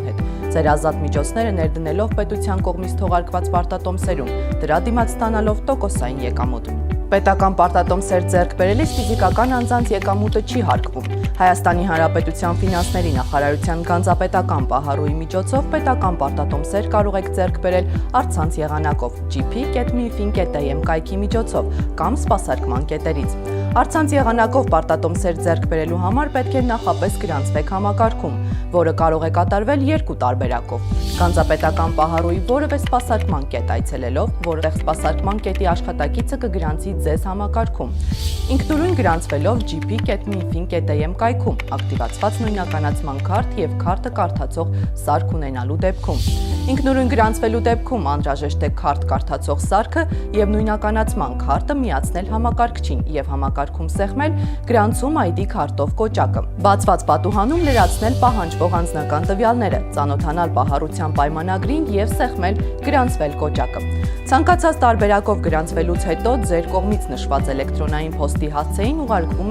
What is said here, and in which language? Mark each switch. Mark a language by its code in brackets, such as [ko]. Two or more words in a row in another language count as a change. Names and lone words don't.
[hy] հետ, ձեր ազատ միջոցները ներդնելով պետության կողմից թողարկված պարտատոմսերում, դրա դիմաց ստանալով տոկոսային եկամուտ։ Պետական պարտատոմսեր ձեռք բերելիս ֆիզիկական անձանց եկամուտը չի հարկվում։ Հայաստանի Հանրապետության ֆինանսների նախարարության կանզապետական պահառուի միջոցով պետական պարտատոմսեր կարող եք ձեռք բերել առցանց եղանակով gp.mifin.am կայքի միջոցով կամ սպասարկման կետերից։ Առցանց եղանակով պարտատոմսեր ձեռք բերելու համար պետք է նախապես գրանցվեք համակարգում, որը կարող է կատարվել երկու տարբերակով։ Կանզապետական պահառուի որևէ սպասարկման կետ այցելելով, որտեղ սպասարկման կետի աշխատակիցը կգրանցի ձեզ համակարգում։ Ինքնուրույն գրանցվելով gp.mifin.am կայքում, ակտիվացված նույնականացման քարտ եւ քարտը կարդացող սարք ունենալու դեպքում։ Ինքնուրույն գրանցվելու դեպքում անհրաժեշտ է քարտ կարդացող սարքը եւ նույնականացման քարտը միացնել համակարգչին եւ համակարգում սեղմել գրանցում ID քարտով կոճակը։ Բացված պատուհանում լրացնել պահանջվող անձնական տվյալները, ծանոթանալ պահառության պայմանագրին եւ սեղմել գրանցվել կոճակը։ Ցանկացած տարբերակով գրանցվելուց հետո ձեր կողմից նշված էլեկտրոնային փոստի հասցեին ուղարկվում